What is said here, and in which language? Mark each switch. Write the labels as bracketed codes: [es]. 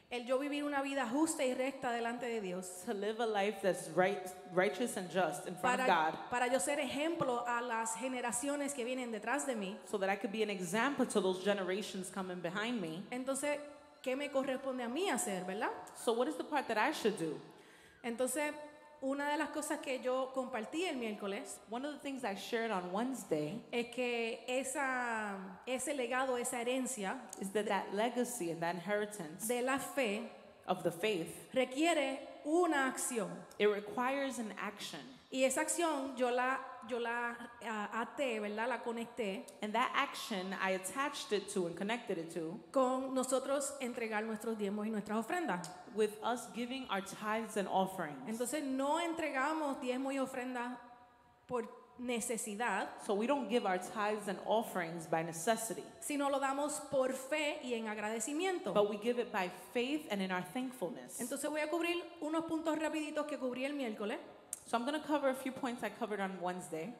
[es] El yo vivir una vida justa y recta delante de Dios, [en] to live a life that's righteous and just in front of God, [es] para yo ser ejemplo a las generaciones que vienen detrás de mí, [en] so that I could be an example to those generations coming behind me. [es] entonces, ¿qué me corresponde a mí hacer, verdad? [en] So what is the part that I should do? [es] Entonces, una de las cosas que yo compartí el miércoles [en] one of the things I shared on Wednesday [es] es que ese legado, esa herencia [en] is that legacy and that inheritance [es] de la fe [en] of the faith, [es] requiere una acción. [en] it requires an action. [es] Y esa acción yo la até, ¿verdad? La conecté [en] And that action, I attached it to and connected it to [es] con nosotros entregar nuestros diezmos y nuestras ofrendas. [en] with us giving our tithes and offerings. [es] Entonces no entregamos diezmos y ofrendas por necesidad, [en] So we don't give our tithes and offerings by necessity, [es] sino lo damos por fe y en agradecimiento. [en] but we give it by faith and in our thankfulness. [es] Entonces voy a cubrir unos puntos rapiditos que cubrí el miércoles. [en] So I'm going to cover a few points I covered on Wednesday.